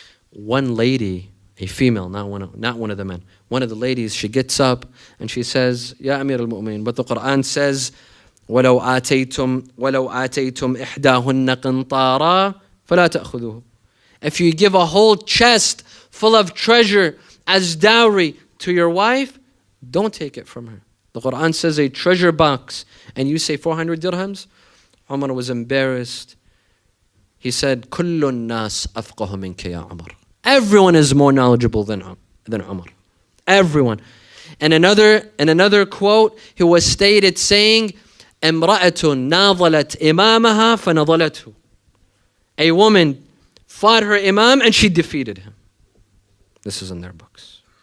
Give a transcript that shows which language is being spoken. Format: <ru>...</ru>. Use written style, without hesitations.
<en>One lady, a female, not one of the men, one of the ladies, she gets up and she says, Ya Amir al-Mu'minin, but the Quran says,</en> <ar>وَلَوْ آتَيْتُمْ إِحْدَاهُنَّ قِنْطَارًا فَلَا تَأْخُذُوهُ.</ar> <en>If you give a whole chest full of treasure as dowry to your wife, don't take it from her. The Quran says a treasure box, and you say 400 dirhams? Umar was embarrassed. He said,</en> <ar>كُلُّ النَّاسِ أَفْقَهُ مِنْكَ يَا عُمَرَ.</ar> <en>Everyone is more knowledgeable than Umar. Everyone. And another quote, he was stated saying,</en> <ar>امرأة ناضلت إمامها فنضلته.</ar> <en>A woman fought her imam and she defeated him. This is in their books.</en>